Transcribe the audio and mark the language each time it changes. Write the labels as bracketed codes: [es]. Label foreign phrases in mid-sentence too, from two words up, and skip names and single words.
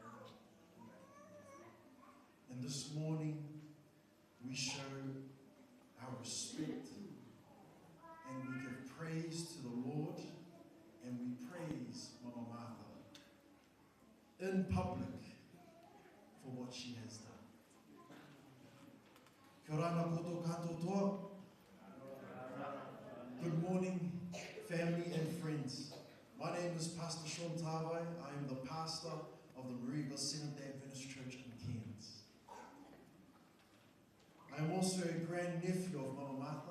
[en] And this morning, we show our respect and we give praise to the Lord, and we praise Mama Martha in public for what she has done. [mi] Kia ora na koutou katoa. [en] Good morning, family and friends. My name is Pastor Sean Tawai. I am the pastor of the Mariva Seventh-day Adventist Church in Cairns. I am also a grandnephew of Mama Martha.